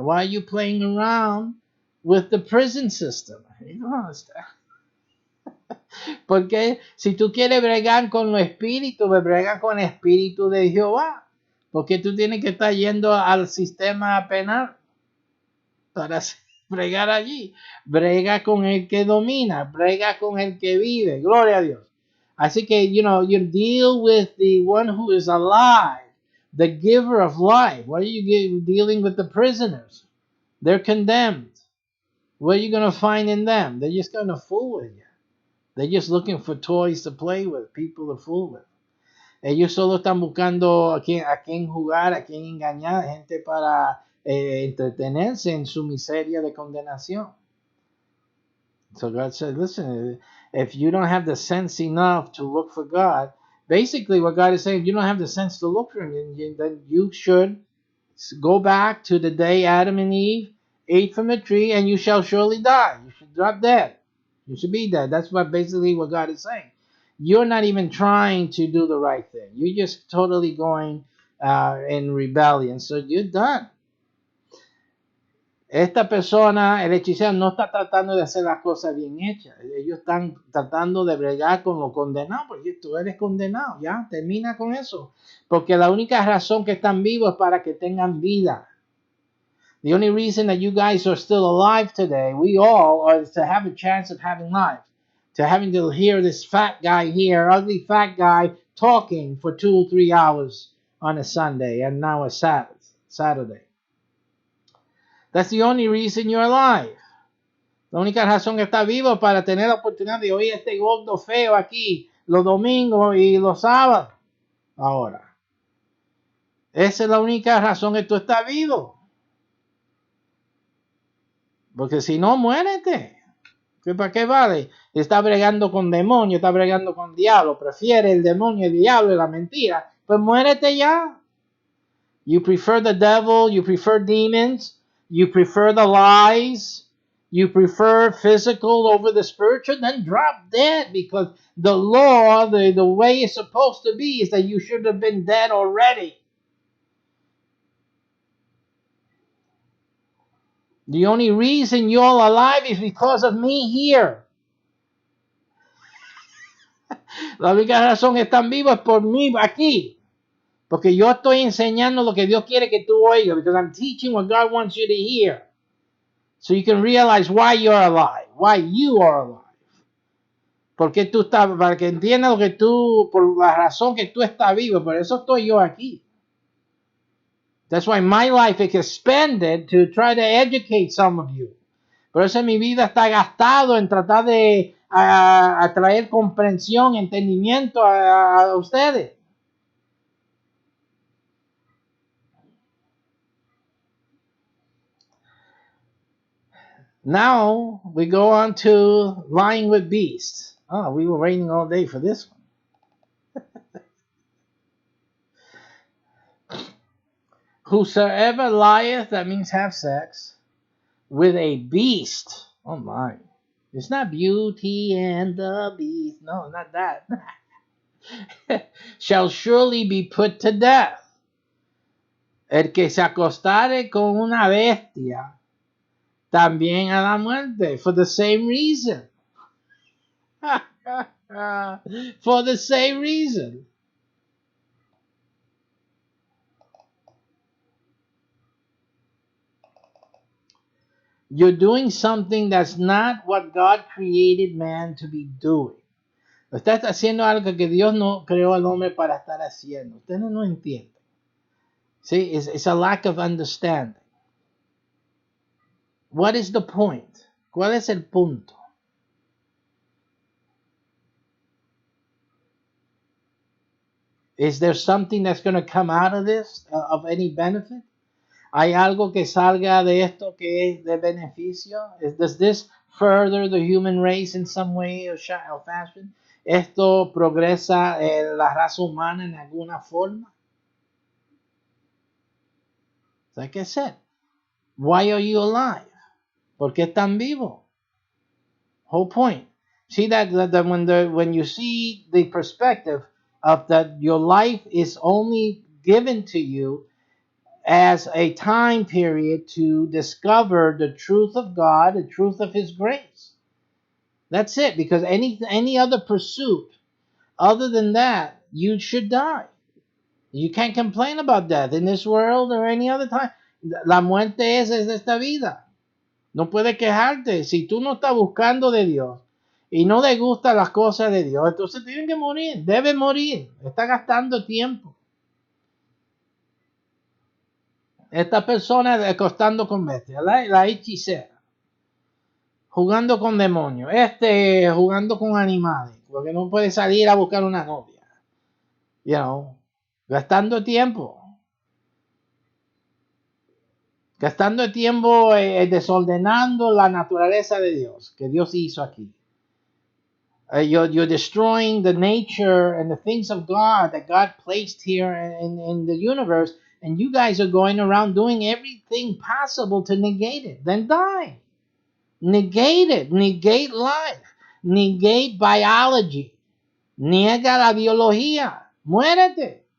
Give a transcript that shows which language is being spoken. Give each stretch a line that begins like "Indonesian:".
English: Why are you playing around with the prison system? You don't understand.
Spanish: Porque si tú quieres bregar con los espíritus, brega con el espíritu de Jehová. Porque tú tienes que estar yendo al sistema penal para bregar allí. Brega con el que domina, brega con el que vive. Gloria a Dios. Así que,
English: you deal with the one who is alive, the giver of life. What are you dealing with the prisoners? They're condemned. What are you going to find in them? They're just going to fool with you. They're just looking for toys to play with, people to fool with.
Spanish: Ellos solo están buscando a quién jugar, a quién engañar, gente para entretenerse en su miseria de condenación.
English: So God said, listen, if you don't have the sense enough to look for God, basically what God is saying, if you don't have the sense to look for Him, then you should go back to the day Adam and Eve ate from the tree, and you shall surely die. You should drop dead. You should be dead. That's basically what God is saying. You're not even trying to do the right thing. You're just totally going in rebellion. So you're done.
Spanish: Esta persona, el hechicero, no está tratando de hacer las cosas bien hechas. Ellos están tratando de bregar con lo condenado, porque tú eres condenado, ya, termina con eso. Porque la única razón que están vivos es para que tengan vida.
English: The only reason that you guys are still alive today, we all, are to have a chance of having life. To having to hear this fat guy here, ugly fat guy, talking for 2 or 3 hours on a Sunday and now a Saturday. That's the only reason you're alive.
Spanish: La única razón que está vivo es para tener la oportunidad de oír este gordo feo aquí los domingos y los sábados. Ahora, esa es la única razón que tú estás vivo. Porque si no, muérete. ¿Para qué vale? Está bregando con demonios, está bregando con diablo. Prefiere el demonio, el diablo y la mentira. Pues muérete ya.
English: You prefer the devil, you prefer demons, you prefer the lies, you prefer physical over the spiritual, then drop dead, because the law, the way it's supposed to be is that you should have been dead already. The only reason you're alive is because of me here.
Spanish: La única razón que están vivos es por mí aquí. Porque yo estoy enseñando lo que Dios quiere que tú oigas.
English: Because I'm teaching what God wants you to hear. So you can realize why you're alive. Why you are alive.
Spanish: Porque tú estás, para que entiendas lo que tú, por la razón que tú estás vivo. Por eso estoy yo aquí.
English: That's why my life is expended to try to educate some of you.
Spanish: Por eso mi vida está gastado en tratar de atraer comprensión, entendimiento a ustedes.
English: Now we go on to lying with beasts. Oh, we were waiting all day for this one. Whosoever lieth, that means have sex, with a beast. Oh my. It's not Beauty and the Beast. No, not that. Shall surely be put to death.
Spanish: El que se acostare con una bestia, también a la muerte,
English: for the same reason. For the same reason. You're doing something that's not what God created man to be doing.
Spanish: Estás haciendo algo que Dios no creó al hombre para estar haciendo. Ustedes no entienden.
English: See, it's a lack of understanding. What is the point?
Spanish: ¿Cuál es el punto?
English: Is there something that's going to come out of this of any benefit?
Spanish: ¿Hay algo que salga de esto que es de beneficio?
English: Does this further the human race in some way or fashion?
Spanish: ¿Esto progresa la raza humana en alguna forma?
English: Like I said, why are you alive?
Spanish: ¿Por qué están vivos?
English: Whole point. See that when you see the perspective of that your life is only given to you as a time period to discover the truth of God, the truth of His grace. That's it. Because any other pursuit other than that, you should die. You can't complain about death in this world or any other time.
Spanish: La muerte es esta vida. No puedes quejarte. Si tú no estás buscando de Dios y no le gustan las cosas de Dios, entonces tienen que morir. Debe morir. Está gastando tiempo. Esta persona acostando con bestias, la hechicera, jugando con demonios, jugando con animales, porque no puede salir a buscar una novia.
English: You know,
Spanish: gastando tiempo. Gastando tiempo desordenando la naturaleza de Dios, que Dios hizo aquí.
English: You're destroying the nature and the things of God that God placed here in the universe, and you guys are going around doing everything possible to negate it. Then die. Negate it. Negate life. Negate biology.
Spanish: Niega la biología. Muérete.